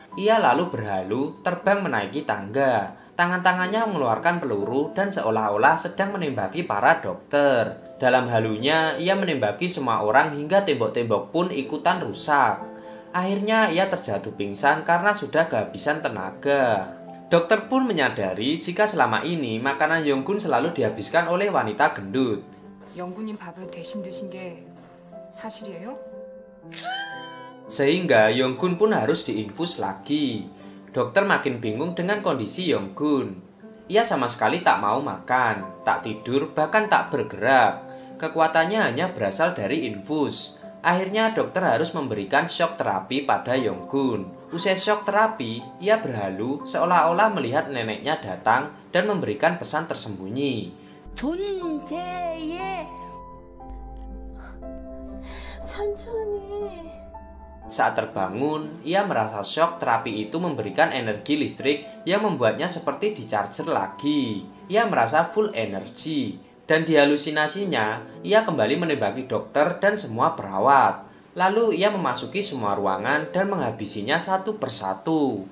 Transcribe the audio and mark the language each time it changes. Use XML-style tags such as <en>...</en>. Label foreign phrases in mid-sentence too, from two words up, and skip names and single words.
<id>Ia lalu berhalu, terbang menaiki tangga. Tangan-tangannya mengeluarkan peluru dan seolah-olah sedang menembaki para dokter. Dalam halunya, ia menembaki semua orang hingga tembok-tembok pun ikutan rusak. Akhirnya ia terjatuh pingsan karena sudah kehabisan tenaga. Dokter pun menyadari jika selama ini makanan Yonggun selalu dihabiskan oleh wanita gendut.</id> <ko>영구님 밥을 대신 드신 게 사실이에요?</ko> <id>Sehingga Yonggun pun harus diinfus lagi. Dokter makin bingung dengan kondisi Yonggun. Ia sama sekali tak mau makan, tak tidur, bahkan tak bergerak. Kekuatannya hanya berasal dari infus. Akhirnya dokter harus memberikan shock terapi pada Yonggun. Usai shock terapi, ia berhalu seolah-olah melihat neneknya datang dan memberikan pesan tersembunyi.</id> <ko>존재의 천천히.</ko> <id>Saat terbangun, ia merasa shock terapi itu memberikan energi listrik yang membuatnya seperti di-charger lagi. Ia merasa full energi, dan di halusinasinya, ia kembali menembaki dokter dan semua perawat. Lalu ia memasuki semua ruangan dan menghabisinya satu persatu.</id>